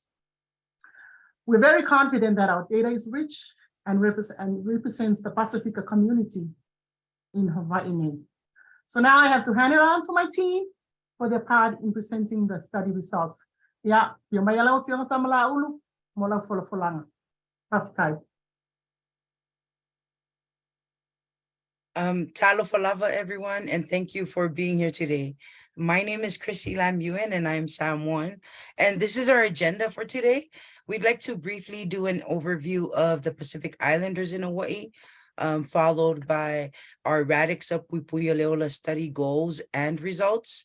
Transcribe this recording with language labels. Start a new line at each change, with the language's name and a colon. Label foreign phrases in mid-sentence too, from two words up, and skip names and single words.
English: We're very confident that our data is rich and represents the Pacifica community in Hawaii. So now I have to hand it on to my team for their part in presenting the study results. Yeah, rough type.
Samoan: Talo falava,
English: everyone, and thank you for being here today. My name is Chrissy Lambuan, and I'm Samoan, and this is our agenda for today. We'd like to briefly do an overview of the Pacific Islanders in Hawaii, followed by our RADx-UP Puipuia Le Ola study goals and results.